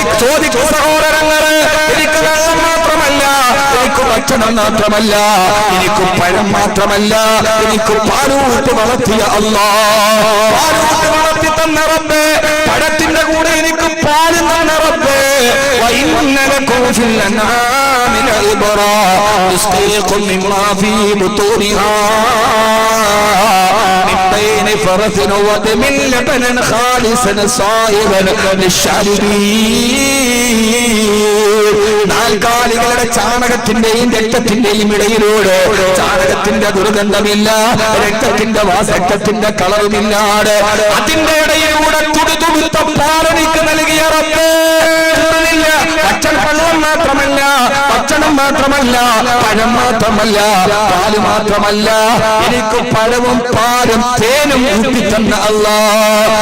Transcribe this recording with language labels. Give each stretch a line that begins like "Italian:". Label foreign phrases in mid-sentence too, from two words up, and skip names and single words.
Malayalam: ചോദിക്കൂ സഹോദരങ്ങളെ, എനിക്ക് വെള്ളം മാത്രമല്ല, എനിക്ക് ഭക്ഷണം മാത്രമല്ല, എനിക്ക് പഴം മാത്രമല്ല, എനിക്ക് പാലൂട്ട് വളർത്തിയ അല്ലാഹ്. പാലൂട്ട് വളർത്തി തന്ന റബ്ബേ, പഴത്തിന്റെ കൂടെ എനിക്ക് പാല് തന്ന റബ്ബേ.
Arabic: وَإِنَّلَكُمْ فِي الْأَنْعَامِ لَعِبْرَةً نُسْقِيكُم مِّمَّا فِي بُطُونِهَا مِن بَيْنِ فرث ودم لبنا خالصا صائغا للشاربين.
Malayalam: നാൽക്കാലികളുടെ ചാണകത്തിന്റെയും രക്തത്തിന്റെയും ഇടയിലൂടെ ചാണകത്തിന്റെ ദുർഗന്ധമില്ല, രക്തത്തിന്റെ കളറുമില്ലാതെ അതിന്റെ ഇടയിലൂടെ തുടുതുടുത്ത പാലനിക്ക് നൽകിയ റബ്ബേ, ഭക്ഷണം മാത്രമല്ല, ഭക്ഷണം മാത്രമല്ല, പഴം മാത്രമല്ല, പാല് മാത്രമല്ല, എനിക്ക് പഴവും പാലും തേനും ഊട്ടിത്തന്ന അല്ലാഹ്.